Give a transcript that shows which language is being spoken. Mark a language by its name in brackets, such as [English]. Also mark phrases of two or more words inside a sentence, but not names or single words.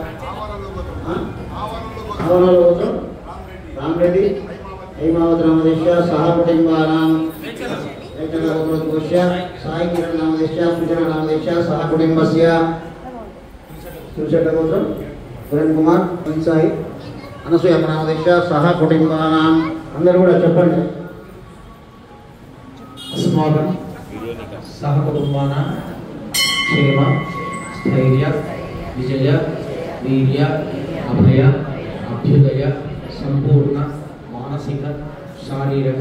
[Sanskrit] राम रेड्डी हेमावत सहकुटुंबानां साई किरण सूचना सहकुटुंबस्य किरण कुमार पंचाई అనసూయ నామదేశ सहकुटुंबानां [Telugu] అందరూ కూడా చెప్పండి [Sanskrit] अस्माकं सहकुटुंबानां क्षेम स्थैर्य विजय वीर्य अभय अभ्युदय संपूर्ण मानसिक शारीरिक